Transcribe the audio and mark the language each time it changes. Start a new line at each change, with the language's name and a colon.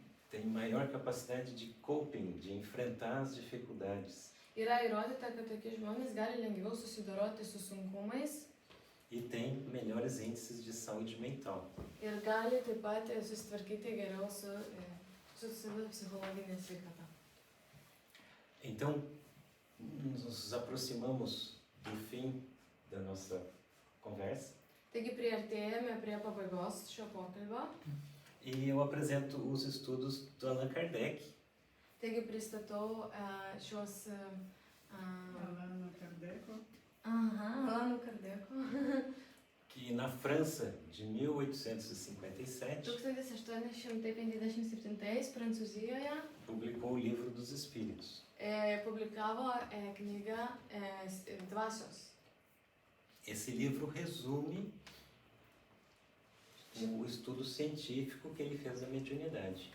Portuguese: Tem maior capacidade de coping, de enfrentar as dificuldades.
Lithuanian: Yra įrodyta, kad tokie žmonės gali lengviau susidoroti su sunkumais.
Portuguese: E tem melhores índices de saúde mental.
Lithuanian: Ir gali taip pat susitvarkyti geriau su savo psichologinė sveikata.
Portuguese: Então, nos aproximamos do fim da nossa conversa.
Lithuanian: Taigi priartėjame prie pabaigos šio pokalbio.
Portuguese: E eu apresento os estudos do Allan Kardec.
Lithuanian: Taigi pristatau šios
Portuguese: Allan Kardec.
Lithuanian: Allan Kardec.
Portuguese: Que na França, de 1857,
Lithuanian: 1857 Prancūzijoje
Portuguese: publicou o Livro dos Espíritos.
Lithuanian: Publikavo knygą Dvasios.
Portuguese: Esse livro resume o estudo científico que ele fez da mediunidade.